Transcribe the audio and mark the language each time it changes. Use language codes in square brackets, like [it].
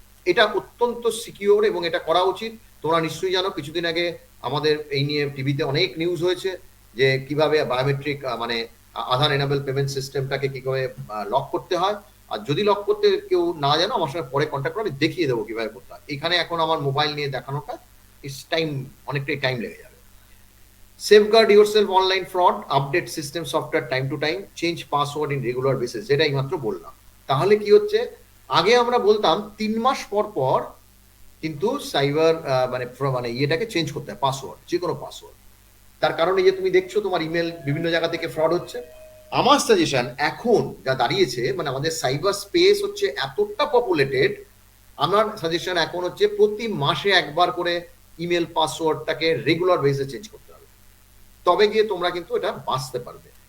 [bn] এটা অত্যন্ত সিকিউর এবং এটা করা উচিত। তোমরা নিশ্চয়ই জানো, কিছুদিন আগে আমাদের এই নিয়ে টিভিতে অনেক নিউজ হয়েছে যে কিভাবে বায়োমেট্রিক মানে আধার এনাবেল পেমেন্ট সিস্টেমটাকে কি করে লক করতে হয়। আর যদি লক করতে কেউ না জানো, আমার সঙ্গে পরে কন্ট্যাক্ট করে, আমি দেখিয়ে দেবো কিভাবে করতে হয়। এখানে এখন আমার মোবাইল নিয়ে দেখানোটা অনেকটাই টাইম লেগে যাবে। [en] Safeguard yourself online fraud, update system software time to time, change password in regular basis, [bn] যেটা এইমাত্র বললাম। তাহলে কি হচ্ছে, আগে আমরা বলতাম 3 মাস পর পর কিন্তু সাইবার মানে ইয়েটাকে চেঞ্জ করতে হয়, পাসওয়ার্ড, যে কোনো পাসওয়ার্ড। তার কারণে যে তুমি দেখছো তোমার ইমেল বিভিন্ন জায়গা থেকে ফ্রড হচ্ছে। আমার সাজেশন এখন যা দাঁড়িয়েছে, মানে আমাদের সাইবার স্পেস হচ্ছে এতটা পপুলেটেড, আমার সাজেশন এখন হচ্ছে প্রতি মাসে একবার করে ইমেল পাসওয়ার্ডটাকে রেগুলার বেসিসে চেঞ্জ করতে হবে, তবে গিয়ে তোমরা কিন্তু এটা বাঁচতে পারবে।